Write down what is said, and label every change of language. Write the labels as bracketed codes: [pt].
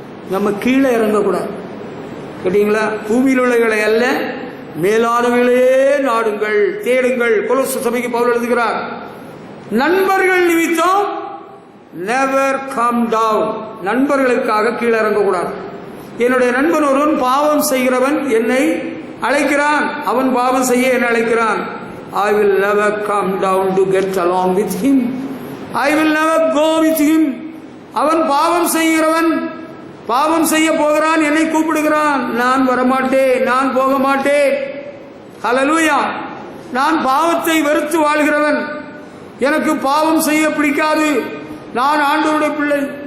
[ta] நம்ம கீழே இறங்கக்கூடாது. கேட்டீங்களா? பூமியில் உள்ளவைகளை அல்ல, மேலானவைகளே நாடுங்கள், தேடுங்கள். கொலோசை சபைக்கு பவுல் எழுதுகிறார். நண்பர்கள் நிமித்தம் [en] Never come down. [ta] நண்பர்களுக்காக கீழே இறங்கக்கூடாது. என்னுடைய நண்பன் ஒருவன் பாவம் செய்கிறவன் என்னை அழைக்கிறான், அவன் பாவம் செய்ய என்னை அழைக்கிறான். [en] I will never come down to get along with him. I will never go with him. [ta] அவன் பாவம் செய்கிறவன், பாவம் செய்ய போகிறான், என்னை கூப்பிடுகிறான். நான் வரமாட்டேன், நான் போக மாட்டேன். ஹல்லேலூயா. நான் பாவத்தை வெறுத்து வாழ்கிறவன், எனக்கு பாவம் செய்ய பிடிக்காது, நான் ஆண்டவருடைய பிள்ளை.